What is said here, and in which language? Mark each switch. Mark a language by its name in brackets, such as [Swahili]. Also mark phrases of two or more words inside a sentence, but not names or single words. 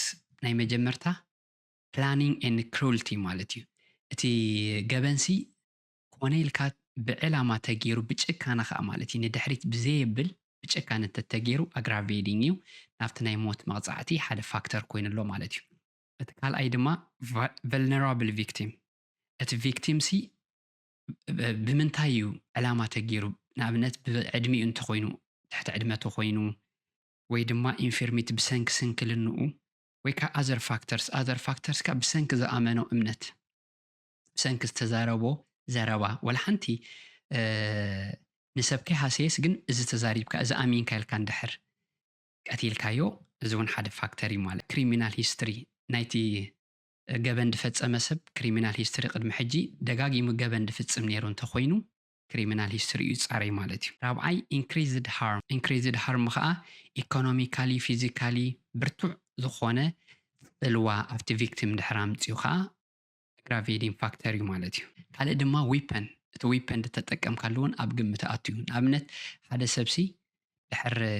[Tigrinya] ናይ መጀመርታ [English] planning and cruelty [Tigrinya] ማለት እዩ እቲ ገበንሲ ኮነ ኢልካ ብዕላማ ተገይሩ ብጭካና ከዓ ማለት እዩ ንድሕሪት ብዘየብል ብጭካነ ተተገይሩ ኣግራቬቲንግ እዩ ናብቲ ናይ ሞት መቕጻዕቲ ሓደ ፋክተር ኮይኑሎ ማለት እዩ እቲ ካልኣይ ድማ [English] vulnerable victim [Tigrinya] እቲ ቪክቲም ሲ ብምንታይ እዩ ዕላማ ተገይሩ ንኣብነት ብዕድሚኡ እንተኮይኑ ትሕቲ ዕድመቱ ኮይኑ ወይ ድማ ኢንፊርሚቲ ብሰንኪ ስንክልንኡ ወይ ከዓ [English] other factors [Tigrinya] ካ ብሰንኪ ዝኣመኖ እምነት ብሰንኪ ዝተዛረቦ ዘረባ ወላ ሓንቲ ንሰብ ከይሃሰየስ ግን እዚ ተዛሪብካ እዚ ኣሚንካ ኢልካ እንድሕር ቀቲልካዮ እዚ እውን ሓደ ፋክተር እዩ ማለት ክሪሚናል ሂስትሪ ናይቲ ገበን ድፈጸመ ሰብ [English] criminal history [Tigrinya] ቅድሚ ሕጂ ደጋጊሙ ገበን ድፍጽም ነይሩ እንተኮይኑ [English] criminal history [Tigrinya] እዩ ጻረይ ማለት እዩ ራብዓይ [English] increased harm [Tigrinya] ከዓ ኢኮኖሚካሊ ፊዚካሊ ብርቱዕ ዝኾነ ጽልዋ ኣብቲ ቪክቲም ድሕር ኣምፅኡ ከዓ [English] aggravating factor [Tigrinya] እዩ ማለት እዩ ካልእ ድማ ዊፐን እቲ ዊፐን ተጠቀምካሉ እውን ኣብ ግምት ኣትዩ ንኣብነት ሓደ ሰብሲ ድሕር